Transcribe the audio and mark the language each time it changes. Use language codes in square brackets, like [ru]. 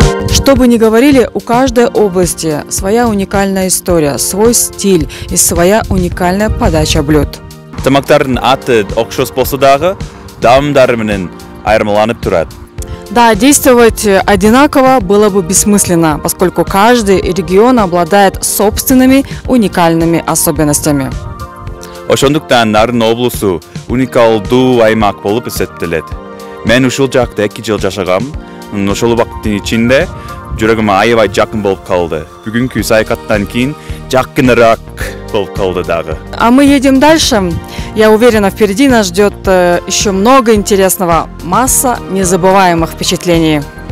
[ru] Что бы ни говорили, у каждой области своя уникальная история, свой стиль и своя уникальная подача блюд. [ky] Тамактардын аты окшос болсо дагы даамдары менен айырмаланып турат. [ru] Да, действовать одинаково было бы бессмысленно, поскольку каждый регион обладает собственными уникальными особенностями. [ky] Ошондуктан Нарын облусу уникалдуу аймак болуп эсептелет. Мен ушул жакта 2 жыл жашагам. Ошол убакыттын ичинде жүрөгүмө аябай жакын болуп калды. Бүгүнкү саякаттан кийин жакыныраак болуп калды дагы. [ru] А мы едем дальше. Я уверена, впереди нас ждет еще много интересного, масса незабываемых впечатлений.